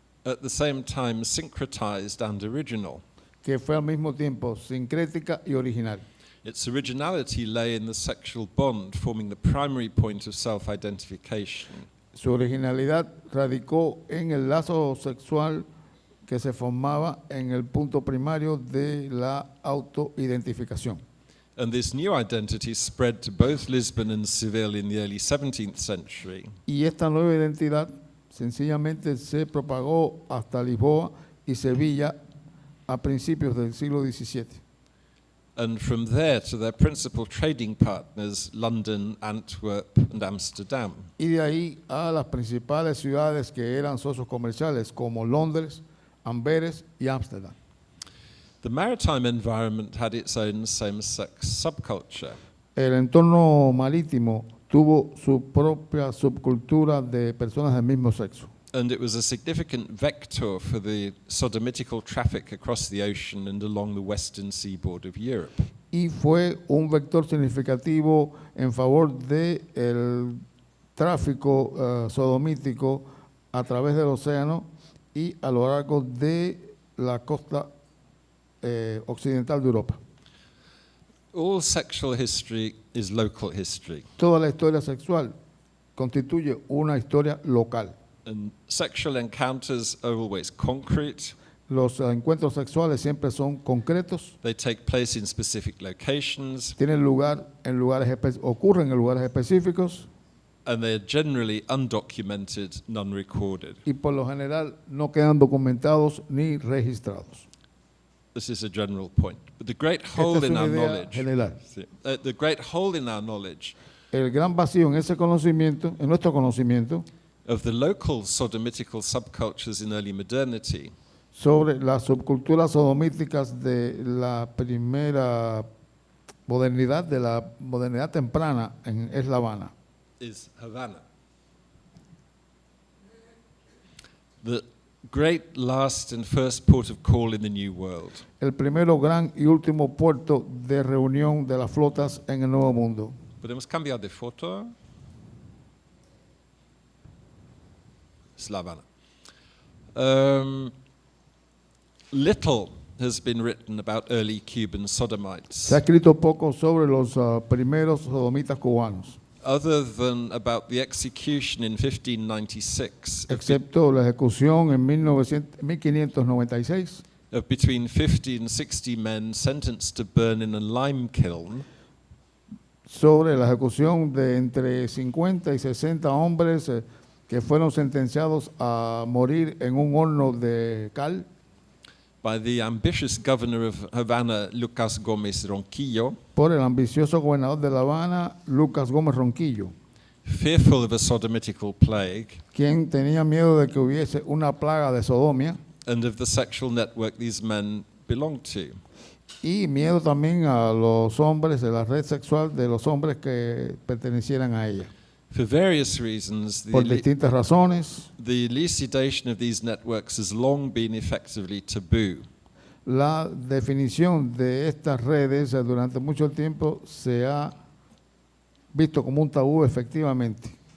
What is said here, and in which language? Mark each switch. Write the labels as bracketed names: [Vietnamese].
[English] At the same time, syncretized and original. [Spanish] que fue al mismo tiempo sincrética y original. [English] Its originality lay in the sexual bond forming the primary point of self-identification. [Spanish] Su originalidad radicó en el lazo sexual que se formaba en el punto primario de la autoidentificación. [English] And this new identity spread to both Lisbon and Seville in the early 17th century. [Spanish] Y esta nueva identidad sencillamente se propagó hasta Lisboa y Sevilla a principios del siglo XVII. [English] And from there to their principal trading partners, London, Antwerp, and Amsterdam. [Spanish] Y de ahí a las principales ciudades que eran socios comerciales como Londres, Amberes y Ámsterdam. [English] The maritime environment had its own same-sex subculture. [Spanish] El entorno marítimo tuvo su propia subcultura de personas del mismo sexo. [English] And it was a significant vector for the sodomitical traffic across the ocean and along the western seaboard of Europe. [Spanish] Y fue un vector significativo en favor del tráfico sodomítico a través del océano y a lo largo de la costa occidental de Europa. [English] All sexual history is local history. [Spanish] Toda la historia sexual constituye una historia local. [English] And sexual encounters are always concrete. [Spanish] Los encuentros sexuales siempre son concretos, [English] They take place in specific locations, [Spanish] tienen lugar en ocurren en lugares específicos [English] and they are generally undocumented, non-recorded. [Spanish] y por lo general no quedan documentados ni registrados. [English] This is a general point. But the great hole [Spanish] Esta es [English] in [Spanish] una [English] our [Spanish] idea [English] knowledge, [Spanish] general. [English] the great hole in our knowledge [Spanish] El gran vacío en ese conocimiento, en nuestro conocimiento, [English] of the local sodomitical subcultures in early modernity [Spanish] sobre las subculturas sodomíticas de la primera modernidad, de la modernidad temprana es La Habana. [English] is Havana. The great last and first port of call in the New World. [Spanish] El primero gran y último puerto de reunión de las flotas en el Nuevo Mundo. Podemos cambiar de foto. Es La Habana. [English] Little has been written about early Cuban sodomites, [Spanish] Se ha escrito poco sobre los primeros sodomitas cubanos, [English] other than about the execution in 1596 [Spanish] excepto la ejecución en 1596 [English] of between 50 and 60 men sentenced to burn in a lime kiln [Spanish] sobre la ejecución de entre 50 y 60 hombres que fueron sentenciados a morir en un horno de cal [English] by the ambitious governor of Havana, Lucas Gómez Ronquillo, [Spanish] por el ambicioso gobernador de La Habana, Lucas Gómez Ronquillo, [English] fearful of a sodomitical plague [Spanish] quien tenía miedo de que hubiese una plaga de sodomia [English] and of the sexual network these men belonged to. [Spanish] y miedo también a los hombres, de la red sexual de los hombres que pertenecieran a ella. [English] For various reasons, [Spanish] Por distintas razones, [English] the elucidation of these networks has long been effectively taboo. [Spanish] la definición de estas redes durante mucho tiempo se ha visto como un tabú efectivamente.